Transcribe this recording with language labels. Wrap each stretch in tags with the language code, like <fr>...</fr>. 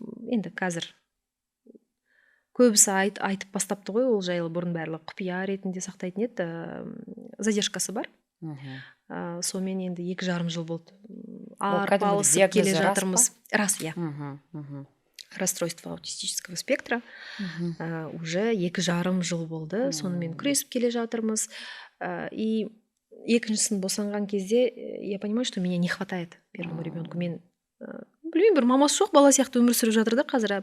<kk>Енді қазір көбісі айтып бастапты ғой, ол жайлы бұрын барлығы құпия ретінде сақтайтын еді, задержкасы бар. Сонымен енді 2,5 жыл болды. Арпалысып келе жатырмыз. Рас, иә.</kk> <ru>Расстройство аутистического спектра. Уже 2,5</ru> <kk>жыл болды. Сонымен күресіп келе жатырмыз.</kk> <ru>И</ru> <kk>екіншісін босанған кезде</kk> <ru>я понимаю, что меня не хватает первому ребенку.</ru> <kk>Мен білмеймін, бір мамасы жоқ бала сияқты өмір сүріп жатыр да қазір.</kk>